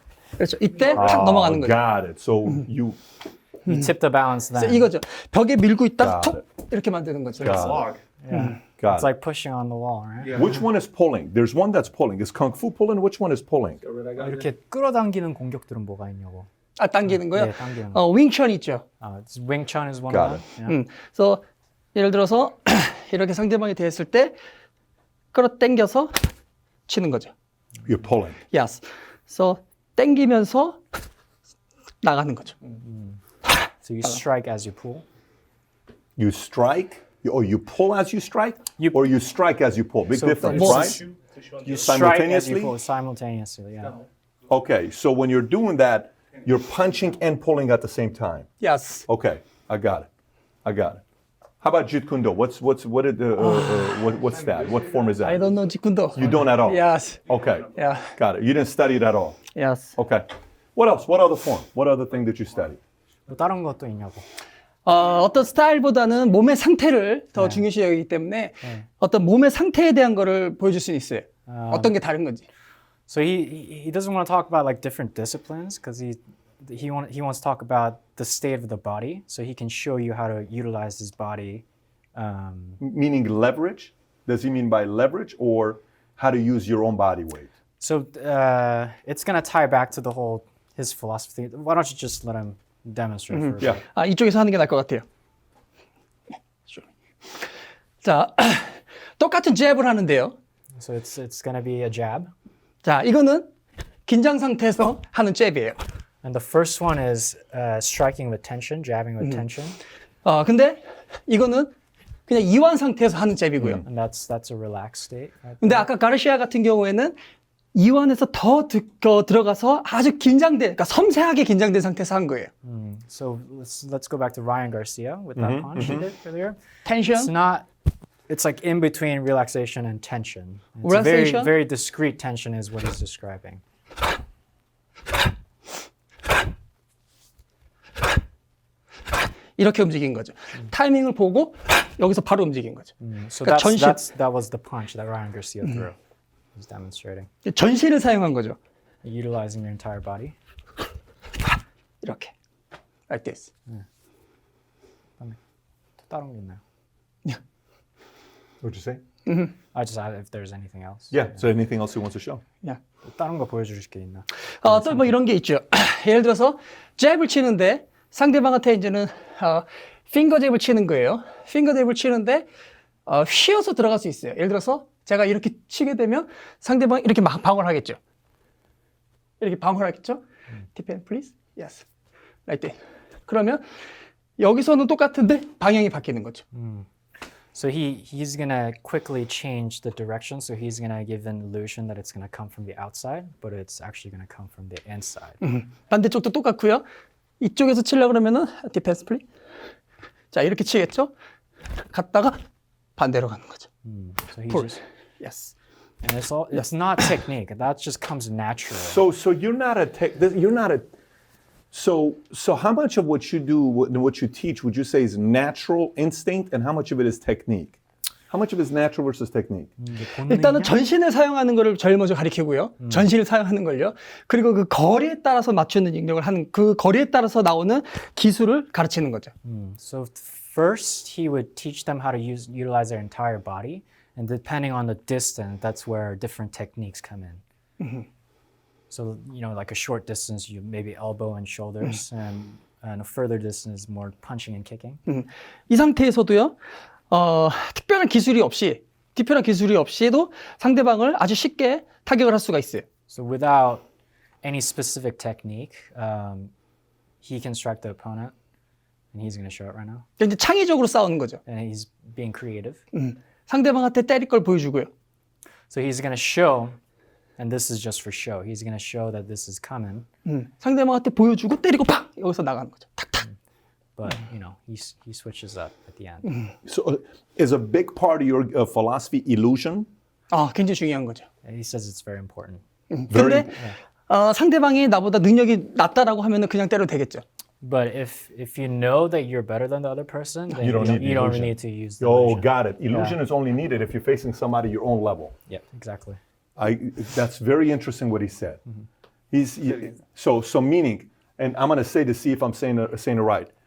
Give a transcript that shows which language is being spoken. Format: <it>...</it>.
<ko>그렇죠. 이때 탁 넘어가는 거죠.</ko> <en>got it. So you You tip the balance</en> <ko>그래서</ko> <en>then.</en> <ko>이거죠. 벽에 밀고 있다가</ko> <en>Got</en> <ko>톡 이렇게 만드는 거죠.</ko> <en>got it. Log. Yeah. Got It's it. like pushing on the wall, right? Which one is pulling? There's one that's pulling. Is kung fu pulling? Which one is pulling?</en> <ko>이렇게 끌어당기는 공격들은 뭐가 있냐고. 당기는 거요? 네, 당기는 거. 윙천 있죠.</ko> <en>It's Wing Chun is one Got of them. Yeah.</en> <ko>그래서 예를 들어서 이렇게 상대방이 됐을 때 끌어당겨서 치는 거죠.</ko> <en>You're pulling. Yes.</en> <ko>그래서 당기면서 나가는 거죠.</ko> <en>So you strike as you pull. You strike, or you pull as you strike, You- or you strike as you pull. Big So difference, both. right? You strike as Simultaneously? you pull simultaneously. Yeah. Okay, so when you're doing that, you're punching and pulling at the same time. Yes. Okay, I got it. How about Jeet Kune Do? What's that? What form is I don't know 직군도. You don't at all. Yes. Okay. Yeah. Got it. You didn't study it at all. Yes. Okay. What else? What other form? What other thing did you study?</en> <ko>뭐 다른 것도 있냐고. 어떤 스타일보다는 몸의 상태를 더 중요시 여기기 때문에 어떤 몸의 상태에 대한 거를 보여줄 수 있어요. 어떤 게 다른 건지.</ko> <en>So he doesn't want to talk about like different disciplines because he wants to talk about the state of the body, so he can show you how to utilize his body. Meaning leverage? Does he mean by leverage or how to use your own body weight? So it's gonna tie back to the whole his philosophy. Why don't you just let him demonstrate for a bit? Yeah.</en> <ko>아, 이쪽에서 하는 게 나을 것 같아요. 자, 똑같은 잽을 하는데요.</ko> <en>So it's gonna be a jab,</en> <ko>자, 이거는 긴장 상태에서 하는 잽이에요.</ko> <en>and the first one is striking with tension, jabbing with tension,</en> <ko>근데 이거는 그냥 이완 상태에서 하는 잽이고요.</ko> <en>and that's a relaxed state. Right?</en> <ko>근데 아까 가르시아 같은 경우에는 이완에서 더 들어가서 아주 긴장된, 그러니까 섬세하게 긴장된 상태에서 한 거예요.</ko> <en>So let's go back to Ryan Garcia with that punch he did earlier. 텐션. It's like in between relaxation and tension. It's Relaxation? very discrete tension is what he's describing.</en> <ko>이렇게 움직인 거죠. 타이밍을 보고 여기서 바로 움직인 거죠.</ko> <en>So</en> <ko>그러니까</ko> <en>that was the punch that Ryan Garcia threw. He's demonstrating.</en> <ko>전신을 사용한 거죠.</ko> <en>Utilizing your entire body.</en> <ko>이렇게.</ko> <en>Like this.</en> <ko>또 다른 게 있나요?</ko> <en>What'd you say? I just add if there's anything else. Yeah. So anything else he wants to show? Yeah.</en> <ko>또 다른 거 보여주실 게 있나? 또 뭐 이런 게 있죠. 예를 들어서 잽을 치는데 상대방한테 이제는 핑거 잽을 치는 거예요. 핑거 잽을 치는데 휘어서 들어갈 수 있어요. 예를 들어서 제가 이렇게 치게 되면 상대방이 이렇게 막 방어를 하겠죠. 이렇게 방어를 하겠죠.</ko> <en>Deepen, please. Yes. Like that.</en> <ko>그러면 여기서는 똑같은데 방향이 바뀌는 거죠.</ko> <en>So he's gonna quickly change the direction. So he's gonna give an illusion that it's gonna come from the outside, but it's actually gonna come from the inside.</en> <ko>반대쪽도 똑같고요. 이쪽에서 치려고 그러면은</ko> <en>Deepen, please.</en> <ko>자, 이렇게 치겠죠. 갔다가 반대로 가는 거죠.</ko> <en>So he's just, Yes. and it's not technique. That just comes natural. So you're not a So how much of what you do, what you teach, would you say is natural instinct, and how much of it is technique? How much of it is natural versus technique?</en> <ko>일단은 전신을 사용하는 거를 제일 먼저 가르치고요. 전신을 사용하는 걸요. 그리고 그 거리에 따라서 맞추는 능력을 하는 그 거리에 따라서 나오는 기술을 가르치는 거죠.</ko> <en>So first, he would teach them how to utilize their entire body, and depending on the distance, that's where different techniques come in. So like a short distance, you maybe elbow and shoulders, and a further distance, more punching and kicking.</en> <ko>이 상태에서도요. 특별한 기술이 없이도 상대방을 아주 쉽게 타격을 할 수가 있어요.</ko> <en>So without any specific technique, he can strike the opponent, and he's going to show it right now.</en> <ko>이제 창의적으로 싸우는 거죠.</ko> <en>And he's being creative.</en> <ko>상대방한테 때릴 걸 보여주고요.</ko> <en>So he's going to show, and this is just for show. He's going to show that this is coming.</en> <ko>상대방한테 보여주고 때리고 팍 여기서 나가는 거죠. 탁탁.</ko> <en>But he switches up at the end. So is a big part of your philosophy illusion?</en> <ko>굉장히 중요한 거죠.</ko> <en>And he says it's very important.</en> <ko>근데 상대방이 나보다 능력이 낮다라고 하면은 그냥 때려도 되겠죠.</ko> <en>But if you know that you're better than the other person, then You don't need you don't illusion. need to use the Oh, illusion. got it. Illusion is only needed if you're facing somebody your own level. Yeah, exactly. That's very interesting what he said. So meaning, and I'm going to say to see if I'm saying it right.</en>